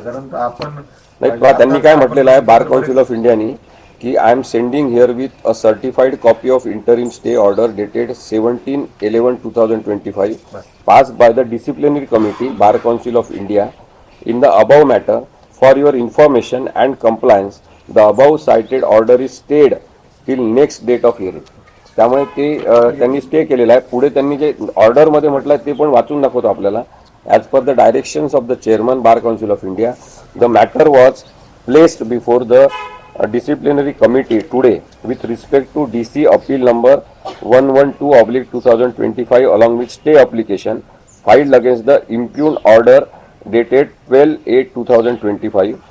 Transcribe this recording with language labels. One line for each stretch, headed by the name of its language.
Marathi: कारण आपण नाही, त्यांनी काय म्हटलेलं आहे बार कौन्सिल ऑफ इंडियानी की
English: I am sending here with a certified copy of interim stay order dated 17/11/2025 passed by the disciplinary committee bar council of India in the above matter. For your information and compliance, the above cited order is stayed till next date of hearing.
Marathi: त्यामुळे ते त्यांनी stay केलेला आहे. पुढे त्यांनी जे ऑर्डरमध्ये म्हटलं आहे ते पण वाचून दाखवतो आपल्याला.
English: As per the directions of the chairman bar council of India, the matter was placed before the disciplinary committee today with respect to DC appeal number 112/2025 along with stay application filed against the impugned order dated 12/8/2025.